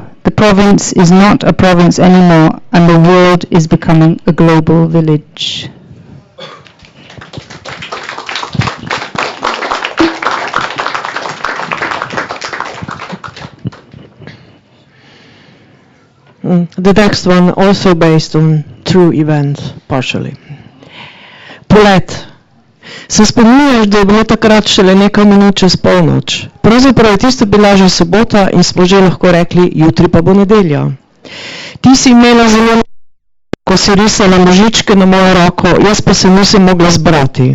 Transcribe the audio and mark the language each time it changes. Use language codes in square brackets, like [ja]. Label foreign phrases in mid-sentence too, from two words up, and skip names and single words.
[en] The province is not a province anymore, and the world is becoming a global village. The next one also based on true events, partially. [sl] Polet. Se spominjaš, da je bilo takrat šele nekaj minut čez polnoč. Pravzaprav je tista bila že sobota in smo že lahko rekli, jutri pa bo nedelja. Ti si imela zelo, ko si risala možičke na mojo roko, jaz pa se nisem mogla zbrati.